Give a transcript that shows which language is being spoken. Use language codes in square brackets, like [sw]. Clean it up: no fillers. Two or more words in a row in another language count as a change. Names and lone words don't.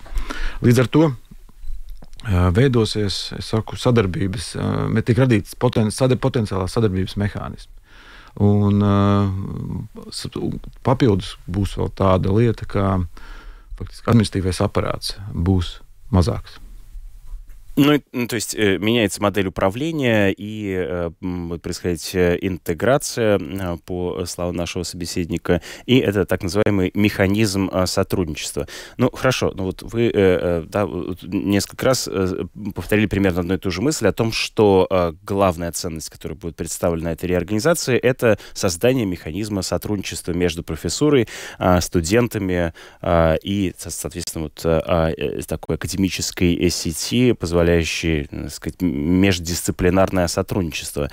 [lv] Līdz ar to veidosies, es saku, sadarbības, tiek radīts potenciālās sadarbības mehānismi. Un papildus būs vēl tāda lieta, ka faktiski administratīvais aparāts būs mazāks. [ru] Ну, то есть меняется модель управления и будет происходить интеграция, по словам нашего собеседника, и это так называемый механизм сотрудничества. Ну, хорошо, ну вот вы несколько раз повторили примерно одну и ту же мысль о том, что главная ценность, которая будет представлена этой реорганизации, это создание механизма сотрудничества между профессурой, студентами и, соответственно, вот такой академической сети, позволяющей, так сказать, междисциплинарное сотрудничество.